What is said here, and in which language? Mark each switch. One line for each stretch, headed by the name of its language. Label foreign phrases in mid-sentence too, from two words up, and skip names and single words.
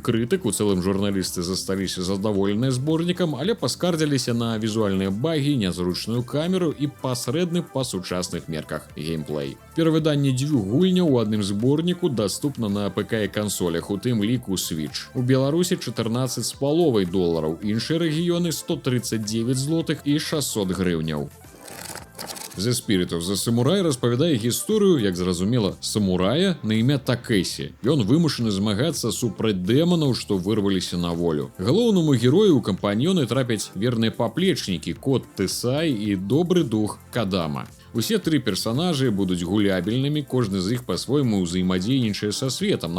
Belarusian: У цэлым журналісты засталіся задаволеныя зборнікам, але паскардзіліся на візуальныя багі, нязручную камеру і пасрэдны па сучасных мерках геймплей. Перавыданне дзвюх гульняў у адным зборніку даступна на ПК і кансолях, у тым ліку Switch. У Беларусі $14,5, іншыя рэгіёны 139 злотых і 600 грыўняў. The Spirit of the Samurai распавядае гісторыю, як зразумела, самурая на імя Такэсі. Ён вымушаны змагацца супраць дэманаў, што вырваліся на волю. Галоўнаму герою ў кампаньёны трапяць верныя паплечнікі Кот Тесай і добры дух Кадама. Усе тры персанажы будуць гулябельнымі, кожны з іх па-свойму ўзаемадзейнічае са светам.